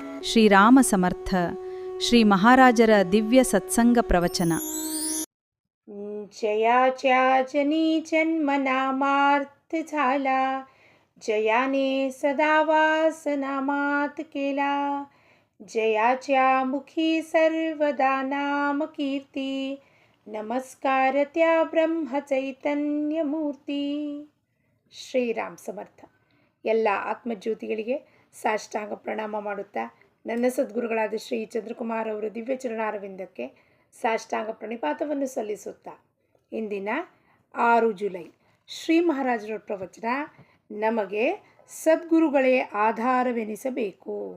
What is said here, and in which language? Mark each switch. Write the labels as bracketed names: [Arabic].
[Kannada] ಶ್ರೀರಾಮ ಸಮರ್ಥ ಶ್ರೀ ಮಹಾರಾಜರ ದಿವ್ಯ ಸತ್ಸಂಗ ಪ್ರವಚನ. [Marathi] जयाच्या जनी जन्मनामार्थ झाला, जयाने सदा वासनामात केला. जयाच्या मुखी सर्वदा नाम कीर्ती, नमस्कार त्या ಬ್ರಹ್ಮಚೈತನ್ಯ ಮೂರ್ತಿ. [Kannada] ಶ್ರೀರಾಮ್ ಸಮರ್ಥ. ಎಲ್ಲ ಆತ್ಮಜ್ಯೋತಿಗಳಿಗೆ ಸಾಷ್ಟಾಂಗ ಪ್ರಣಾಮ ಮಾಡುತ್ತಾ ನನ್ನ ಸದ್ಗುರುಗಳಾದ ಶ್ರೀ ಚಂದ್ರಕುಮಾರ್ ಅವರ ದಿವ್ಯ ಚರಣಾರವಿಂದಕ್ಕೆ ಸಾಷ್ಟಾಂಗ ಪ್ರಣಿಪಾತವನ್ನು ಸಲ್ಲಿಸುತ್ತಾ ಇಂದಿನ 6 ಜುಲೈ ಶ್ರೀ ಮಹಾರಾಜರ ಪ್ರವಚನ, ನಮಗೆ ಸದ್ಗುರುಗಳೇ ಆಧಾರವೆನಿಸಬೇಕು.